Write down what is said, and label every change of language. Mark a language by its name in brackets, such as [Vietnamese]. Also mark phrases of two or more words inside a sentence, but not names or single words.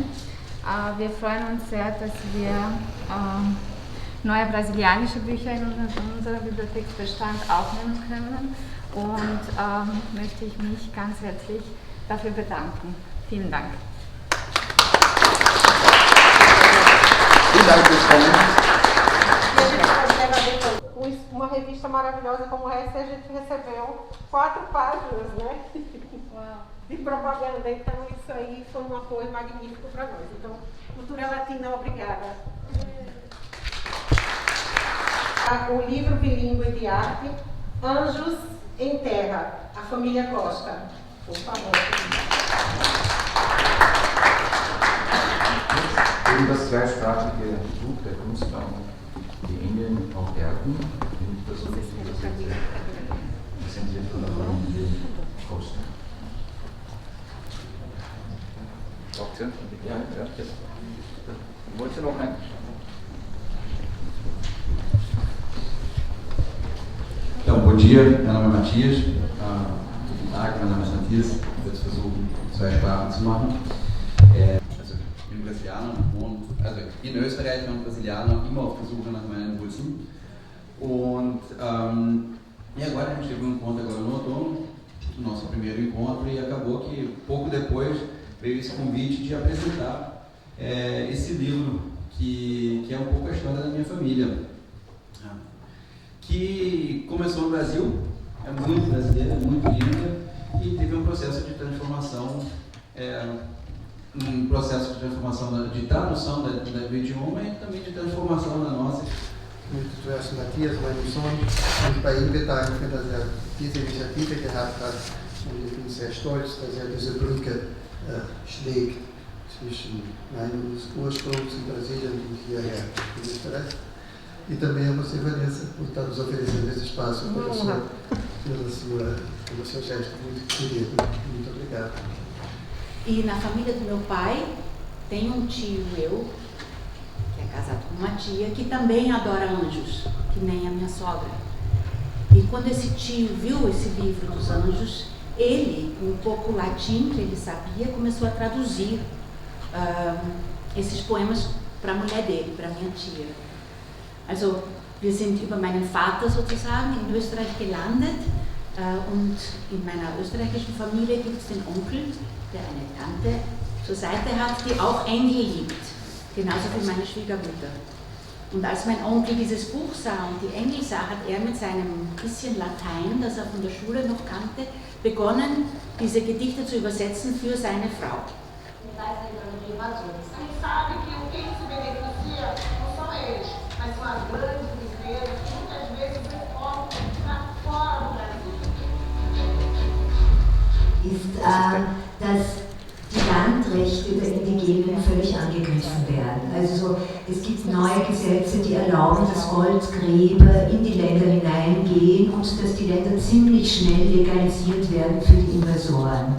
[German] Wir freuen uns sehr, dass wir neue brasilianische Bücher in unserer Bibliotheksbestand aufnehmen können und möchte ich mich ganz herzlich dafür bedanken. Vielen Dank. Vielen Dank fürs Kommen. [Portuguese] Uma revista maravilhosa como essa, a gente recebeu 4 páginas, né? De propaganda. Então isso aí foi um apoio magnífico para nós. Então, Cultura Latina, obrigada. O livro bilíngue de arte, Anjos em Terra, a família Costa. Por favor. [German] Das zweisprachige Buch der Kunstraum, die Engel auf Erden, präsentiert von der Familie Costa. Braucht ihr? Ja, jetzt. Wollt ihr noch ein? [Portuguese] Então, bom dia, meu nome é Matias. [German] Guten Tag, mein Name ist Matthias. Ich werde jetzt versuchen, 2 Sprachen zu machen. Also, ich bin Brasilianer und also in Österreich und Brasilianer immer auf der Suche nach meinen Wurzeln. [Portuguese] Und e agora a gente teve um encontro agora no outono, o nosso primeiro encontro, e acabou que pouco depois veio esse convite de apresentar esse livro que é um pouco a história da minha família. Que começou no Brasil, é muito brasileira, muito linda, e teve um processo de transformação, de tradução do idioma e também de transformação da nossa. [German] Zuerst Matthias, meinem Sohn, und bei ihm bedanken, dass diese Initiative gehabt hat. Und ich bin sehr stolz, dass diese Brücke schlägt zwischen meines Ursprungs in Brasilien und hierher in Österreich. [Portuguese] E também a você, Vanessa, por estar nos oferecendo esse espaço pelo seu gesto muito querido. Muito obrigado. E na família do meu pai tem um tio meu, que é casado com uma tia, que também adora anjos, que nem a minha sogra. E quando esse tio viu esse livro dos anjos, ele, um pouco latim que ele sabia, começou a traduzir esses poemas para a mulher dele, para a minha tia. [German] Also wir sind über meinen Vater sozusagen in Österreich gelandet und in meiner österreichischen Familie gibt es den Onkel, der eine Tante zur Seite hat, die auch Engel liebt, genauso wie meine Schwiegermutter. Und als mein Onkel dieses Buch sah und die Engel sah, hat er mit seinem bisschen Latein, das er von der Schule noch kannte, begonnen, diese Gedichte zu übersetzen für seine Frau. [Portuguese] Mas são as grandes empresas que muitas vezes exportam para fora do Brasil. [German] Ist, dass die Landrechte der Indigenen völlig angegriffen werden. Also es gibt neue Gesetze, die erlauben, dass Goldgräber in die Länder hineingehen und dass die Länder ziemlich schnell legalisiert werden für die Investoren.